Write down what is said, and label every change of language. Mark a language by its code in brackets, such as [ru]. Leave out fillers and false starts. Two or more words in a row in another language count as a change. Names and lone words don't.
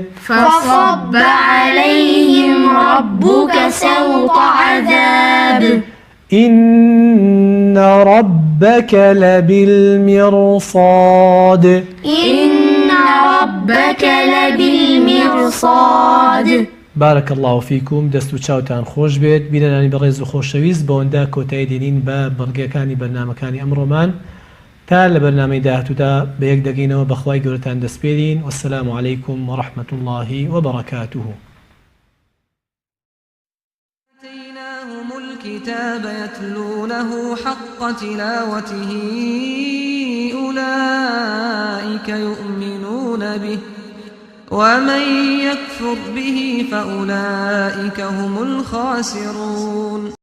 [ar] فصب عليهم ربك سوط عذاب إن ربك لبالمرصاد إن ربك لبالمرصاد. بارك الله فيكم [ckb] دەست و چاوتان خۆش بێت بینەرانی بەڕێز و خۆشەویست بەوەندا کۆتایی دێنین بە بەڵگەکانی بەرنامەکانی ئەمڕۆمان تا لە بەرنامەی داهاتوودا بە یەک دەگەینەوە بەخوای گەورەتان دەسپێرین [ar] وەسەلامو عەلەیکم وەڕەحمەت الله وبەڕەکاتوه. آتيناهم الكتاب يتلونه حق تلاوته أولئك يؤمنون به ومن يكفر به فأولئك هم الخاسرون.